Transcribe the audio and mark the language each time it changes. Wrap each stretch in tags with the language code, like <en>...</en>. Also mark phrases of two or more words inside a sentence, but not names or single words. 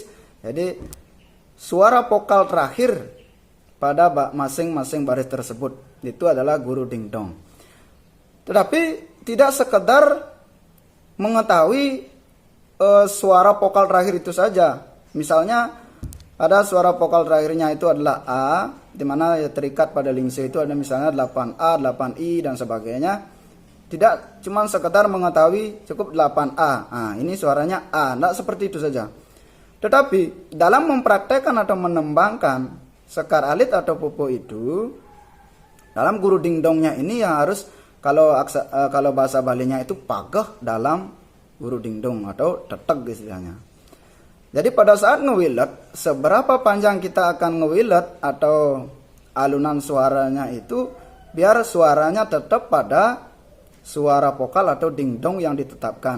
<id>Jadi suara vokal terakhir pada masing-masing baris tersebut itu adalah guru dingdong. Tetapi tidak sekedar mengetahui suara vokal terakhir itu saja. Misalnya ada suara vokal terakhirnya itu adalah A, di mana terikat pada lingse itu ada misalnya 8A, 8I dan sebagainya. Tidak cuma sekedar mengetahui cukup 8A. Nah, ini suaranya A, tidak seperti itu saja. Tetapi dalam mempraktekkan atau menembangkan sekar alit atau pupuh itu, dalam guru dingdongnya ini yang harus kalau bahasa Balinya itu pageh dalam guru dingdong atau tetek istilahnya. Jadi pada saat ngewilet, seberapa panjang kita akan ngewilet atau alunan suaranya itu, biar suaranya tetap pada suara vokal atau dingdong yang ditetapkan.</id>